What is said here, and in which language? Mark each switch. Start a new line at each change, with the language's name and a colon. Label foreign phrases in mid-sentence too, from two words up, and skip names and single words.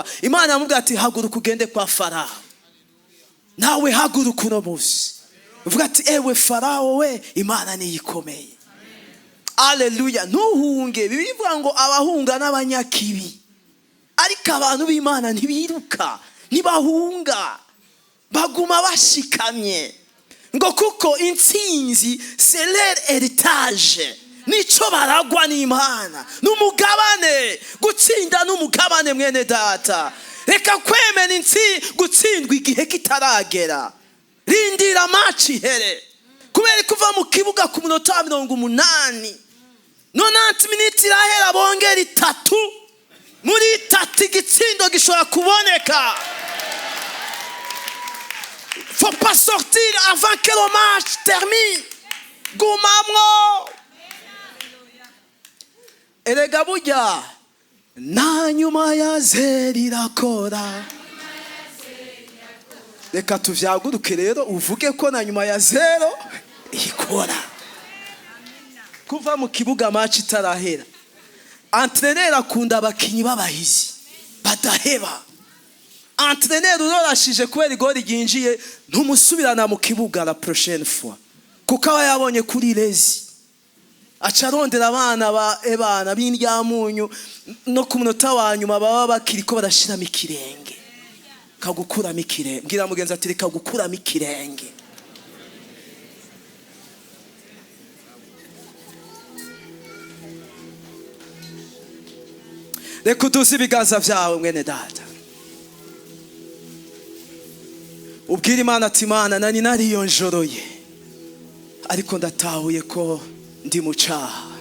Rundi: Imana yamubwira ati haguruka ugende kwa Farao. Nawe haguruka uno munsi uvuga ati ewe Farao we, Imana ni ikomeye. Haleluya! Ntuhunge. Bibiliya ivuga ngo abahunga n'abanyakibi, ariko abantu b'Imana ntibiruka, ntibahunga, baguma bashikamye. Ngo kuko intsinzi
French: c'est leur héritage,
Rundi: nico baragwa n'Imana, n'umugabane. Gutsinda n'umugabane mwene data. Reka kwemera gutsindwa igihe kitaragera. Rindira match here, kubera kuva mu kibuga ku minota 80, 90 minutes irahera bongera 3, muri 3 igitsindo gishobora kuboneka.
French: Faut pas sortir avant que le match termine.
Rundi: Gumamwo. Erega burya na nyuma ya zeri irakora. Reka tuvyaguruke rero uvuge ko na nyuma ya zero ikora. Kuva mu kibuga match itarahera, entraîneur akunda abakinyi b'abahizi badaheba. Entraîneur urorashije kubera igori ryinjiye ntumusubirana mu kibuga
French: la prochaine fois,
Rundi: kuko aba yabonye kuri lezi. Acarondera abana b'indyamunyu no ku munota wa nyuma baba bakiriko barashiramo ikirenge, kagukuramo ikirenge. Mbwira mugenzi ati reka gukuramo ikirenge. Reka uduze ibiganza vyawe mwene data, ubwira Imana ati Imana nani nariyonjoroye, ariko ndatahuye ko ndi mu caha.